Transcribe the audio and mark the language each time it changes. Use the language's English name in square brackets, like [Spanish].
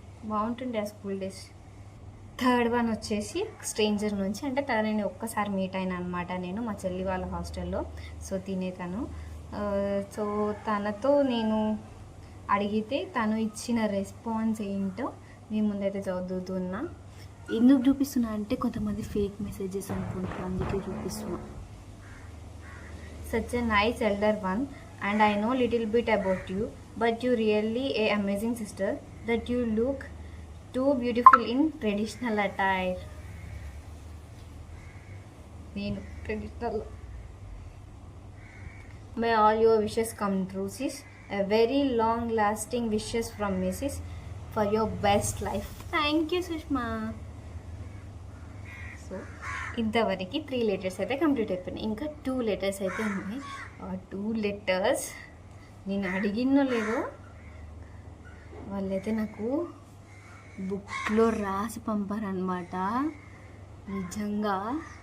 [Telugu] బాగుంటుండే ఆ school days. Third one వచ్చేసి స్ట్రేంజర్ నుంచి, అంటే తనని ఒక్కసారి మీట్ అయినా అనమాట నేను మా చెల్లి వాళ్ళ హాస్టల్లో. సో తను సో తనతో నేను అడిగితే తను ఇచ్చిన రెస్పాన్స్ ఏంటో మీ ముందైతే చదువుతున్నా. ఎందుకు చూపిస్తున్నా అంటే కొంతమంది ఫేక్ మెసేజెస్ అనుకుంటారు, అందుకే చూపిస్తున్నా. [English] Such a nice elder one, and I know little bit about you, but you really a amazing sister that you look too beautiful in traditional attire. [Telugu] నేను traditional. [English] May all your wishes come true, sis. A very long lasting wishes from Mrs. for your best life. Thank you, Sushma. [Telugu] So ఇంతవరకు 3 letters అయితే complete అయిపోయినాయి. ఇంకా 2 letters అయితే ఉన్నాయి. ఆ 2 letters నేను అడిగినో లేదో వాళ్ళైతే నాకు బుక్లో రాసి పంపారనమాట నిజంగా.